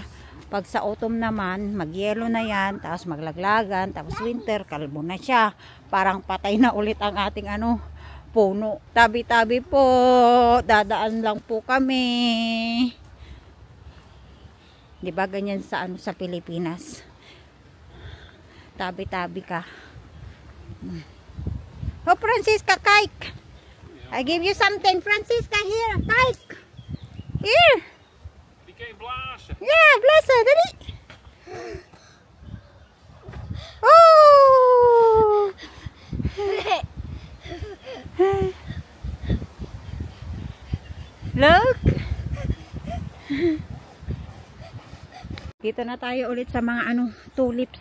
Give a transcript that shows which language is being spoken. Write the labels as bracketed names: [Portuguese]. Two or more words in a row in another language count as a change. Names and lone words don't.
[Filipino] Pag sa autumn naman, mag-yellow na yan, tapos maglaglagan, tapos winter, kalbo na siya. Parang patay na ulit ang ating ano, puno. Tabi-tabi po, dadaan lang po kami. Di ba ganyan sa ano sa Pilipinas? Tabi-tabi ka. Oh, Francisca, kike. [English] I give you something, Francisca, here, kike. Here. [Dutch] Die kan je blazen. Yeah, blazen, [Filipino] dali. Oh. [English] Look. [Filipino] Dito na tayo ulit sa mga ano, tulips.